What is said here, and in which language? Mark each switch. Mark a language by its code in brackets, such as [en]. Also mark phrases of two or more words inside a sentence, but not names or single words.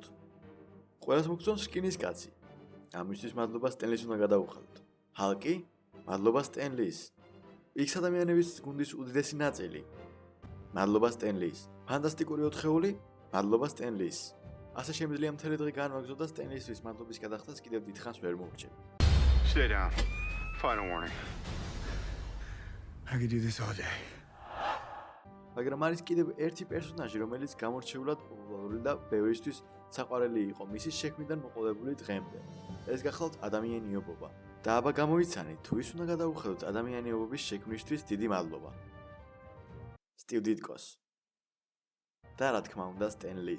[ka] ყველას მოგწონს რკინის კაცი. ამისთვის მადლობა სტენლის უნდა გადავუხადოთ. ჰალკი? მადლობა სტენლის. იქს ადამიანების გუნდის უდიდესი ნაწილი. მადლობა სტენლის. ფანტასტიკური ოთხეული? მადლობა სტენლის. ასე შემიძლია მთელი დღე განვაგრძო და სტენლისთვის მადლობის გადახდას კიდევ დიდხანს ვერ მოვრჩევ. [en] Stay down. Final warning. I could do this all day. [ka] მაგრამ არის კიდევ ერთი პერსონაჟი, რომელიც გამორჩეულად პოპულარული და ბევრისთვის საყვარელი იყო მისი შექმნიდან მოყოლებული დღემდე. ეს გახლავთ ადამიანიობობა. და აბა გამოიცანით, თუ ის უნდა გადავუხადოთ ადამიანიობობის შექმნისთვის დიდი მადლობა. სტივ დიტკოს და რა თქმა უნდა სტენლის.